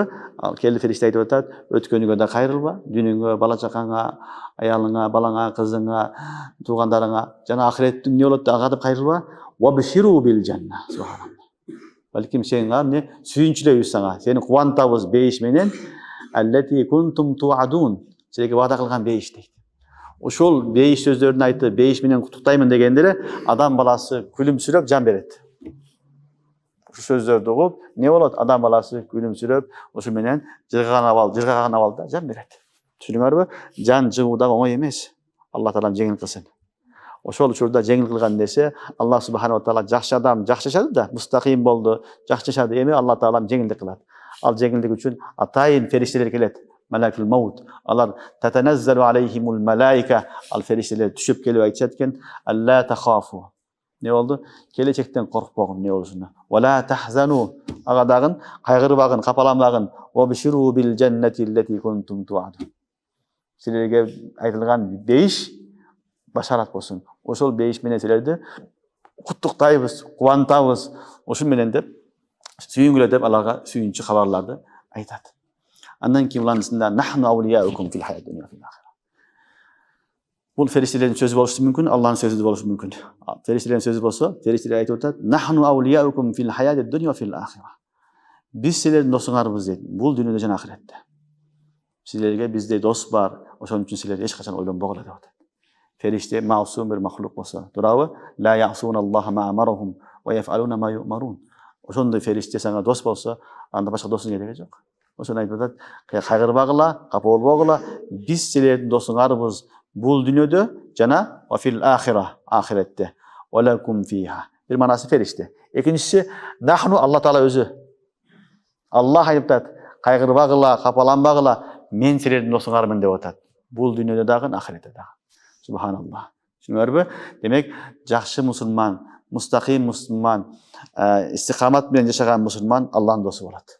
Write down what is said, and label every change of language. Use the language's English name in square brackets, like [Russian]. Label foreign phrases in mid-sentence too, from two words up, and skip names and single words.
[Kyrgyz] Ал келди фериште айтып атат, өткөнүгө да кайрылба, дүйнөңгө, бала чакаңа, аялыңа, балаңа, кызыңа, туугандарыңа жана ахиреттин эмне болот ага деп кайрылба. [Arabic] وأبشروا بالجنة. سبحان الله. [Kyrgyz] Балким сен эмне сүйүнчүлөйбүз сага. Сени кубантабыз бейиш менен [Arabic] التي كنتم توعدون. [Kyrgyz] Силерге вада кылган бейиш дейт. Ошол бейиш сөздөрүн айтып, бейиш менен куттуктаймын дегендери адам баласы күлүмсүрөп жан берет. Ошол сөздөрдү угуп, не болот? Адам баласы күлүмсүрөп, ошо менен жыргаган абалда жан берет. Түшүндүңөрбү? Жан жыгуу да оңой эмес. Алла таалам жеңил кылсын. Ошол учурда жеңил кылган нерсе Алла [Arabic] سبحانه وتعالى [Kyrgyz] жакшы адам жакшы жашады да, мустаким болду, жакшы жашады. Эми Алла таалам жеңилдик кылат. Ал жеңилдик үчүн атайын фериштелер келет. [Arabic] ملك الموت. Алар تتنزل عليهم الملائكة. [Kyrgyz] Ал фериштелер түшүп келип айтышат экен: [Arabic] "ألا تخافوا". [Kyrgyz] Не болду? Келечектен коркпогун, не болушуна. [Arabic] "ولا تحزنوا". [Kyrgyz] Ага дагы кайгырбагын, капаланбагын. [Arabic] "وأبشروا بالجنة التي كنتم توعدون". [Kyrgyz] Силерге айтылган бейиш башарат болсун. Ошол бейиш менен силерди куттуктайбыз, кубантабыз. Ошол менен деп сүйүнгүлө деп аларга сүйүнчү кабарларды айтат. Андан кийин булардын ичинде [Arabic] نحن أولياؤكم في الحياة الدنيا في الآخرة. [Kyrgyz] Бул фериштелердин сөзү болушу мүмкүн, Алланын сөзү болушу мүмкүн. Фериштелердин сөзү болсо, фериштелер айтып атат: [Arabic] "نحن أولياؤكم في الحياة الدنيا في الآخرة". [Kyrgyz] Биз силердин досуңарбыз дейт, бул дүйнөдө жана ахиретте. Силерге бизде дос бар, ошон үчүн силер эч качан ойлонбогула деп атат. Фериште маусум бир махлук болсо, туурабы? [Arabic] لا يعصون الله ما أمرهم ويفعلون ما يؤمرون. [Kyrgyz] Ошондой фериште сага дос болсо, анда башка досуң кереги жок. Ошону айтып атат: "Кайгырбагыла, капа болбогула, биз силердин досуңарбыз бул дүйнөдө жана [Arabic] وفي الآخرة, [Kyrgyz] ахиретте. [Arabic] ولكم فيها". [Kyrgyz] Бир манасы фериште. Экинчиси нахну Алла таала өзү. Аллах айтып атат: "Кайгырбагыла, капаланбагыла, мен силердин досуңармын" деп атат. Бул дүйнөдө дагы, ахиретте дагы. Субханаллах. Түшүнүңөрбү? Демек, жакшы мусулман, мустаким мусулман, истикамат менен жашаган мусулман Алланын досу болот.